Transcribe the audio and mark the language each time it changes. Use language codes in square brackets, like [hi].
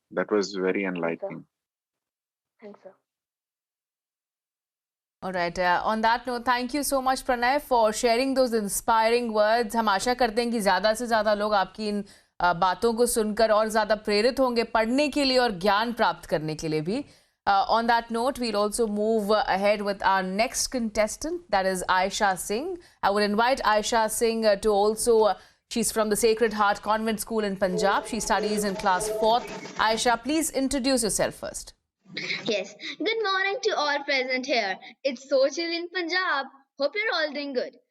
[en] That was very enlightening. Thanks, sir. All right. On that note, thank you so much, Pranay, for sharing those inspiring words. [hi] हम आशा करते हैं कि ज़्यादा से ज़्यादा लोग आपकी इन बातों को सुनकर और ज़्यादा प्रेरित होंगे पढ़ने के लिए और ज्ञान प्राप्त करने के लिए भी. [en] On that note, we'll also move ahead with our next contestant, that is Aisha Singh. I would invite Aisha Singh to also, she's from the Sacred Heart Convent School in Punjab. She studies in class 4th. Aisha, please introduce yourself first. Yes, good morning to all present here. It's so chill in Punjab. Hope you're all doing good.